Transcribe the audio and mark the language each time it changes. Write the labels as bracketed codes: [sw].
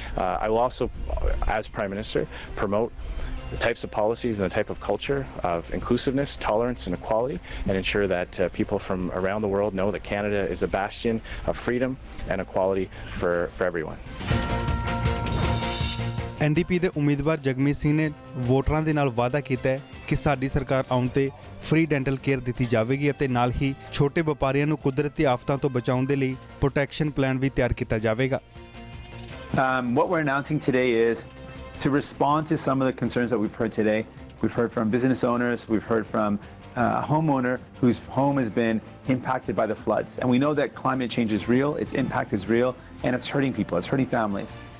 [en] I will also, as Prime Minister, promote the types of policies and the type of culture of inclusiveness, tolerance, and equality, and ensure that people from around the world know that Canada is a bastion of freedom and equality for everyone. [pa] NDP ਦੇ ਉਮੀਦਵਾਰ ਜਗਮੀਤ ਸਿੰਘ ਨੇ ਵੋਟਰਾਂ ਦੇ ਨਾਲ ਵਾਅਦਾ ਕੀਤਾ ਹੈ ਕਿ ਸਾਡੀ ਸਰਕਾਰ ਆਉਣ ਤੇ ਫ੍ਰੀ ਡੈਂਟਲ ਕੇਅਰ ਦਿੱਤੀ ਜਾਵੇਗੀ ਅਤੇ ਨਾਲ ਹੀ ਛੋਟੇ ਵਪਾਰੀਆਂ ਨੂੰ ਕੁਦਰਤੀ ਆਫਤਾਂ ਤੋਂ ਬਚਾਉਣ ਦੇ ਲਈ ਪ੍ਰੋਟੈਕਸ਼ਨ ਪਲਾਨ ਵੀ ਤਿਆਰ ਕੀਤਾ ਜਾਵੇਗਾ। [en] What we're announcing today is to respond to some of the concerns that we've heard today. We've heard from business owners, we've heard from a homeowner whose home has been impacted by the floods. And we know that climate change is real, its impact is real, and it's hurting people, it's hurting families.